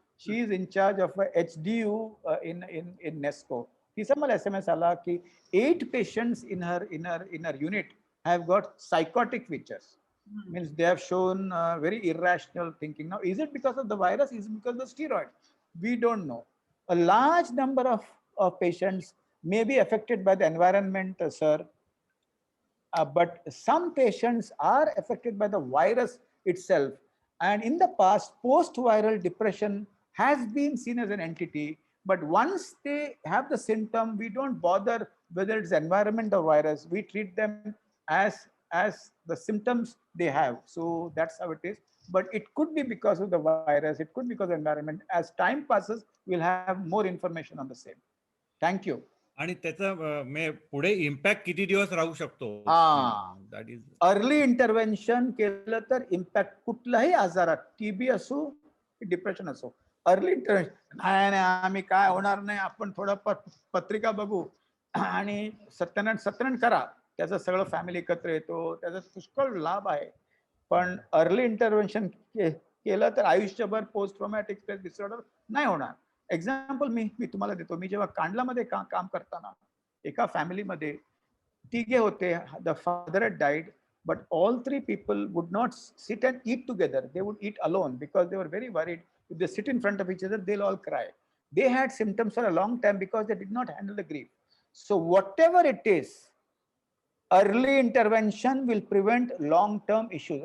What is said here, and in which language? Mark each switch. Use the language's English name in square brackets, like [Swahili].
[English] She is in charge of HDU in NESCO. [Marathi] तिचा मला SMS आला की [English] 8 patients in her unit have got psychotic features. Means they have shown very irrational thinking. Now, is it because of the virus? Is it because of the steroids? We don't know. A large number of patients may be affected by the environment, sir. But some patients are affected by the virus itself. And in the past, post-viral depression has been seen as an entity. But once they have the symptom, we don't bother whether it's environment or virus. We treat them as the symptoms they have. So that's how it is. But it could be because of the virus. It could be because of the environment. As time passes, we'll have more information on the same. Thank you. [Marathi] आणि त्याचा पुढे impact किती दिवस राहू शकतो? [English] that is [Marathi] early intervention केलं तर impact कुठलाही आजारात, TB असू, डिप्रेशन असो, अर्ली इंटरव्हेन्शन, नाही नाही आम्ही काय होणार नाही, आपण थोडं पत्रिका बघू आणि सत्यनारायण करा, त्याचं सगळं फॅमिली एकत्र येतो, त्याचा पुष्कळ लाभ आहे. पण अर्ली इंटरव्हेन्शन केलं तर आयुष्यभर पोस्ट ट्रॉमॅटिक स्ट्रेस डिसऑर्डर नाही होणार. एक्झाम्पल मी तुम्हाला देतो. मी जेव्हा कांडलामध्ये काम करताना एका फॅमिलीमध्ये तिघे होते. [English] The father had died, but all three people would not sit and eat together. They would eat alone because they were very worried. If they sit in front of each other, they'll all cry. They had symptoms for a long time because they did not handle the grief. So whatever it is, early intervention will prevent long-term issues.